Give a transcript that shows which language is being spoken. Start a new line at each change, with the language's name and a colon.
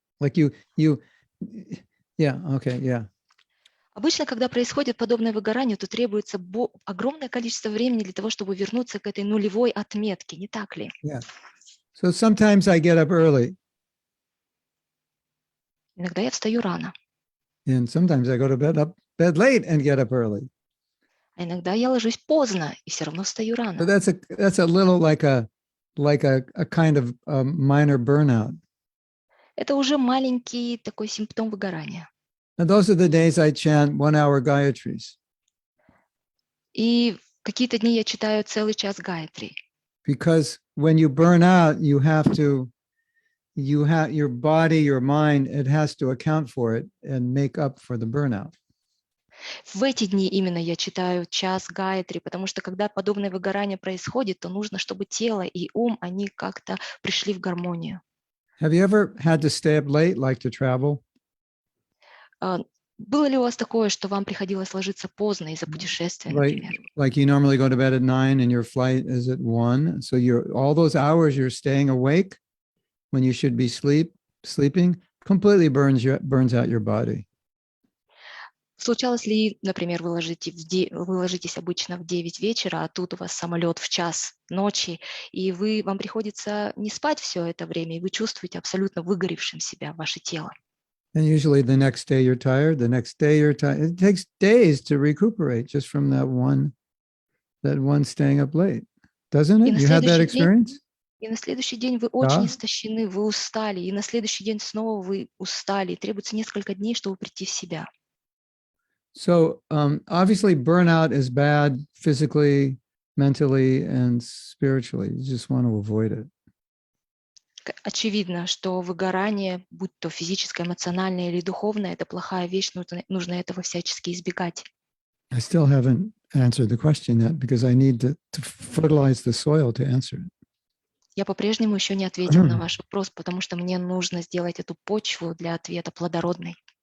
English: Like yeah, okay, yeah.
Russian: Обычно, когда происходит подобное выгорание, то требуется огромное количество времени для того, чтобы вернуться к этой нулевой отметке, не так ли?
English: Yeah. So sometimes I get up early.
Russian: Иногда я встаю рано,
English: And sometimes I go to bed late and get up early.
Russian: а иногда я ложусь поздно и все равно встаю рано.
English: So that's a little like a kind of minor burnout.
Russian: Это уже маленький такой симптом выгорания.
English: And those are the days I chant 1 hour Gayatris.
Russian: И какие-то дни я читаю целый час Гайатри.
English: Because when you burn out, you have your body, your mind, it has to account for it and make up for the burnout.
Russian: В эти дни именно я читаю час Гайатри, потому что когда подобное выгорание происходит, то нужно, чтобы тело и ум, они как-то пришли в гармонию.
English: Have you ever had to stay up late, like to travel?
Russian: Было ли у вас такое, что вам приходилось ложиться поздно из-за путешествия, например?
English: Like you normally go to bed at 9 and your flight is at 1. So all those hours you're staying awake when you should be sleeping completely burns out your body.
Russian: Случалось ли, например, вы ложитесь обычно в 9 вечера, а тут у вас самолет в час ночи, и вам приходится не спать все это время, и вы чувствуете абсолютно выгоревшим себя ваше тело.
English: And usually the next day you're tired, the next day you're tired. It takes days to recuperate just from that one staying up late. Doesn't it? You had that experience?
Russian: И на следующий день вы очень истощены, вы устали, и на следующий день снова вы устали, и требуется несколько дней, чтобы прийти в себя.
English: So obviously burnout is bad physically, mentally, and spiritually. You just want to avoid it.
Russian: Очевидно, что выгорание, будь то физическое, эмоциональное или духовное, это плохая вещь, нужно этого всячески избегать.
English: I still haven't answered the question yet because I need to fertilize the soil to answer it.
Russian: Я по-прежнему еще не ответил на ваш вопрос, потому что мне нужно сделать эту почву для ответа плодородной.